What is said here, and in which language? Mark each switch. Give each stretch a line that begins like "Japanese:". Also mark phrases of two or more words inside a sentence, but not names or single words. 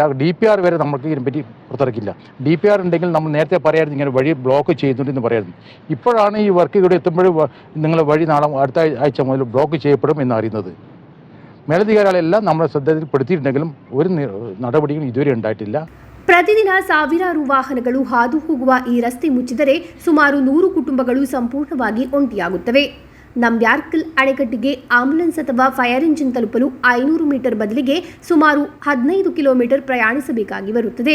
Malayalam: DPR വരെ നമുക്ക് ഇതിനെപ്പറ്റി പുറത്തിറക്കില്ല. DPR ഉണ്ടെങ്കിൽ നമ്മൾ നേരത്തെ പറയായിരുന്നു ഇങ്ങനെ വഴി ബ്ലോക്ക് ചെയ്യുന്നുണ്ടെന്ന് പറയായിരുന്നു. ഇപ്പോഴാണ് ഈ വർക്ക് ഇവിടെ എത്തുമ്പോഴും നിങ്ങൾ വഴി നാളെ അടുത്ത ആഴ്ച മുതൽ ബ്ലോക്ക് ചെയ്യപ്പെടും എന്നറിയുന്നത്. മേലധികാരികളെല്ലാം നമ്മളെ ശ്രദ്ധയിൽപ്പെടുത്തിയിട്ടുണ്ടെങ്കിലും ഒരു നടപടിയും ഇതുവരെ ഉണ്ടായിട്ടില്ല.
Kannada: ಪ್ರತಿದಿನ ಸಾವಿರಾರು ವಾಹನಗಳು ಹಾದು ಹೋಗುವ ಈ ರಸ್ತೆ ಮುಚ್ಚಿದರೆ ಸುಮಾರು 100 ಕುಟುಂಬಗಳು ಸಂಪೂರ್ಣವಾಗಿ ಒಂಟಿಯಾಗುತ್ತವೆ. ನಂಬ್ಯಾರ್ಕಲ್ ಅಣೆಕಟ್ಟಿಗೆ ಆಂಬ್ಯುಲೆನ್ಸ್ ಅಥವಾ ಫೈರ್ ಇಂಜಿನ್ ತಲುಪಲು 500 ಮೀಟರ್ ಬದಲಿಗೆ ಸುಮಾರು 15 ಕಿಲೋಮೀಟರ್ ಪ್ರಯಾಣಿಸಬೇಕಾಗಿ ಬರುತ್ತದೆ.